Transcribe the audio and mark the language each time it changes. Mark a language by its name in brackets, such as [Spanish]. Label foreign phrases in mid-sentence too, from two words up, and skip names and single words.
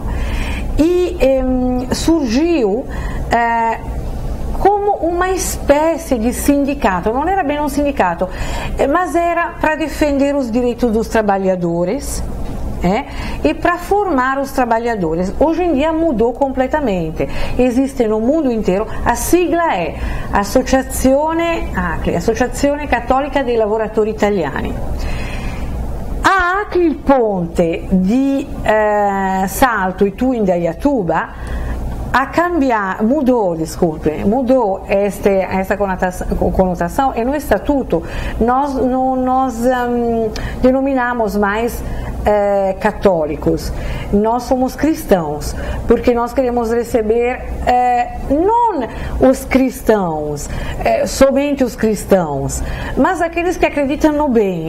[Portuguese] E surgiu como uma espécie de sindicato, não era bem um sindicato, mas era para defender os direitos dos trabalhadores, e para formar os trabalhadores. Hoje em dia mudou completamente, existe no mundo inteiro, a sigla é Associazione Cattolica dei Lavoratori Italiani. A ACLI Ponte di Salto e Itu Indaiatuba mudou esta conotação, e no estatuto nós denominamos mais católicos, nós somos cristãos, porque nós queremos receber não os cristãos, somente os cristãos, mas aqueles que acreditam no bem.